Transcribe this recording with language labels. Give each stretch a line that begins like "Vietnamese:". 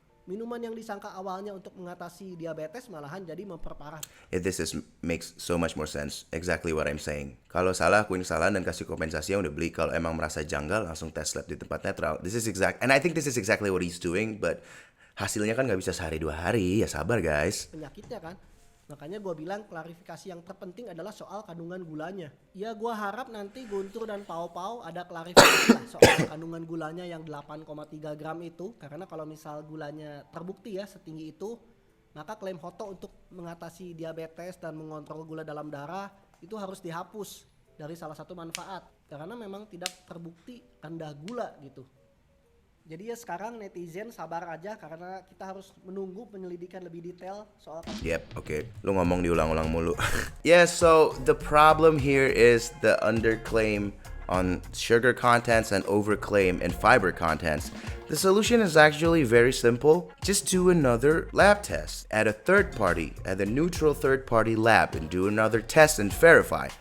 Indonesian: Minuman yang disangka awalnya untuk mengatasi diabetes malahan jadi memperparah.
English: Makes so much more sense. Exactly what I'm saying.
Indonesian: Kalau salah, akuin kesalahan dan kasih kompensasi yang udah beli. Kalau emang merasa janggal, langsung tes lab di tempat netral.
English: And I think this is exactly what he's doing,
Indonesian: but hasilnya kan nggak bisa sehari 2 hari. Ya sabar guys. Penyakitnya kan. Makanya gue bilang klarifikasi yang terpenting adalah soal kandungan gulanya. Ya gue harap nanti Guntur dan Pau ada klarifikasi lah soal kandungan gulanya yang 8,3 gram itu. Karena kalau misal gulanya terbukti ya setinggi itu, maka klaim Hoto untuk mengatasi diabetes dan mengontrol gula dalam darah itu harus dihapus dari salah satu manfaat. Karena memang tidak terbukti rendah gula gitu. Jadi ya sekarang netizen sabar aja karena kita harus menunggu penyelidikan lebih detail soal. Yep, okay. Lu ngomong diulang-ulang mulu.
English: Yeah, so the problem here is the underclaim on sugar contents and overclaim in fiber contents. The solution is actually very simple. Just do another lab test at a neutral third party lab and do another test and verify.